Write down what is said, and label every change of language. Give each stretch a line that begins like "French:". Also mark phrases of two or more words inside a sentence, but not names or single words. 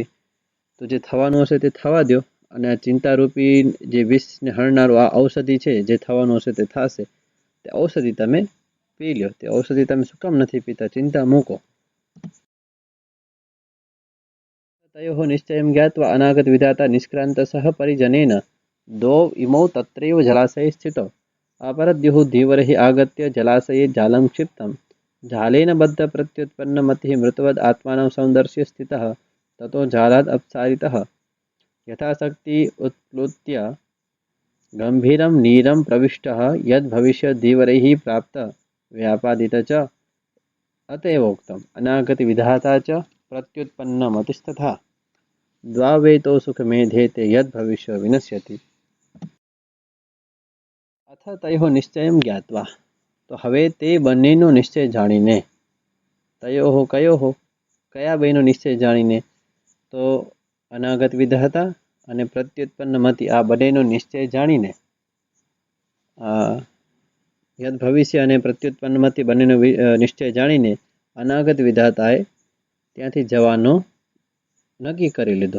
Gujarati: તો જે થવાનું હશે તે થવા દો, અને આ ચિંતારૂપી જે વિષને હણનારું આ ઔષધિ છે, જે થવાનું હશે તે થશે, તે ઔષધિ તમે પી લો. તે ઔષધિ તમે શું કામ નથી પીતા? ચિંતા મૂકો.
Sanskrit: तयोः निश्चयं ज्ञात्वा अनागत विधाता निष्क्रान्तः सः परिजनेन द्वौ इमौ तत्रैव जलाशये स्थितौ अपरद्युः धीवरहि आगत्य जलाशये जालं क्षिप्तं जालेन बद्ध प्रत्युत्पन्नमतिः मृतवद् आत्मानं सौन्दर्य स्थितः ततो जालाद् अपसारितः यथाशक्ति उत्प्लुत्य गम्भीरं नीरं प्रविष्टः यद् भविष्यत् धीवरैः प्राप्त व्यापादित च अतएवोक्तम् अनागत विधाता च प्रत्युत्पन्नमतिस्तथा द्वावेतो सुखमेधेते यद् भविष्य विनश्यति. अथ तयोः निश्चयं ज्ञात्वा,
Gujarati: તો હવે તે બંનેનો નિશ્ચય જાણીને,
Sanskrit: तयोः कयोः
Gujarati: કયા બેનો નિશ્ચય જાણીને, તો અનાગત વિધાતા અને પ્રત્યુત્પન્ન મતિ આ બંનેનો નિશ્ચય જાણીને, યદ ભવિષ્ય અને પ્રત્યુત્પન્ન મતિ બંનેનો નિશ્ચય જાણીને અનાગત વિધાતાએ ત્યાંથી જવાનો નક્કી કરી લીધો.